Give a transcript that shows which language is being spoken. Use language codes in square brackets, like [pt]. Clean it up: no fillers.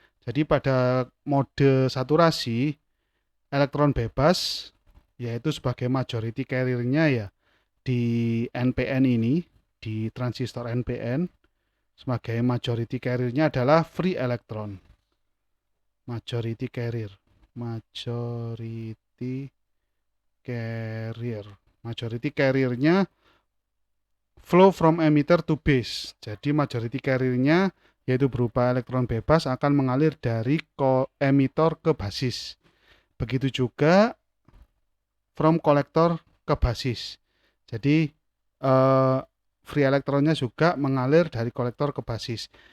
[id] Jadi pada mode saturasi, elektron bebas, yaitu sebagai majority carrier-nya ya, di NPN ini, di transistor NPN, sebagai majority carrier-nya adalah free electron. [en] Majority carrier. Majority carrier-nya flow from emitter to base. [id] Jadi majority carrier-nya yaitu berupa elektron bebas akan mengalir dari emitor ke basis. Begitu juga from kolektor ke basis. Jadi free elektronnya juga mengalir dari kolektor ke basis.